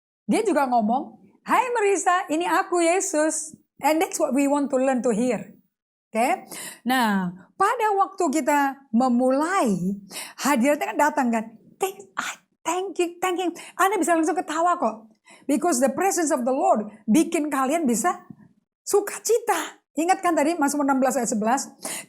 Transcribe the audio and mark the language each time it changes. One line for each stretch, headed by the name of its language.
Indonesian: Dia juga ngomong, hai Marissa, ini aku Yesus.
English: And that's what we want to learn to hear. Okay?
Indonesian: Nah, pada waktu kita memulai, hadiratnya kan datang kan.
English: Thank you.
Indonesian: Anda bisa langsung ketawa kok.
English: Because the presence of the Lord
Indonesian: bikin kalian bisa sukacita. Ingat kan tadi Mazmur 16 ayat 11.